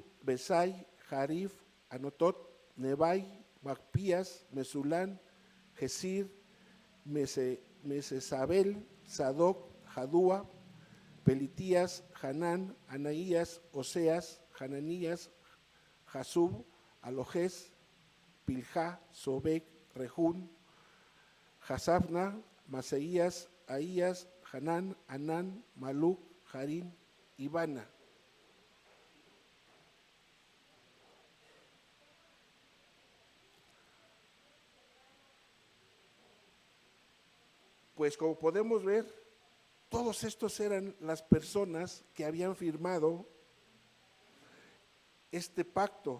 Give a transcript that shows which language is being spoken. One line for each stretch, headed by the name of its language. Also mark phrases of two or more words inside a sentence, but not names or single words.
Spanish: Besai, Jarif, Anotot, Nebai, Macpías, Mesulán, Gesir, Mesesabel, Sadoc, Jadúa, Pelitías, Hanán, Anaías, Oseas, Hananías, Jasub, Alojes, Pilja, Sobek, Rejún, Jasafna, Maseías, Ahías, Hanán, Anán, Maluc, Harín, Ibana. Pues como podemos ver, todos estos eran las personas que habían firmado este pacto.